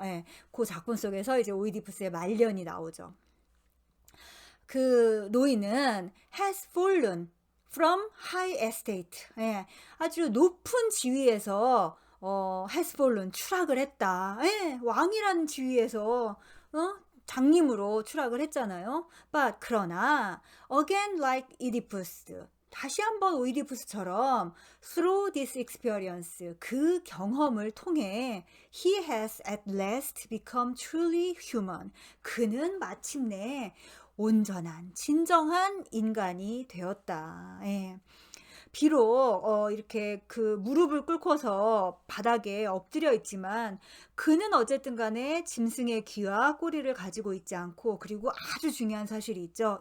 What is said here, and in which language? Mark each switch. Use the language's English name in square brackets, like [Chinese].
[Korean] 예, 그 작품 속에서 이제 오이디푸스의 말년이 나오죠. 그 노인은 [English] has fallen from high estate. [Korean] 예, 아주 높은 지위에서 [English] has fallen, [Korean] 추락을 했다. 예, 왕이라는 지위에서 장님으로 추락을 했잖아요. [English] But [Korean] 그러나 [English] again like Oedipus, [Korean] 다시 한번 오이디푸스처럼 [English] through this experience, [Korean] 그 경험을 통해 [English] he has at last become truly human. [Korean] 그는 마침내 온전한 진정한 인간이 되었다. 예. 비록 이렇게 그 무릎을 꿇고서 바닥에 엎드려 있지만 그는 어쨌든 간에 짐승의 귀와 꼬리를 가지고 있지 않고, 그리고 아주 중요한 사실이 있죠.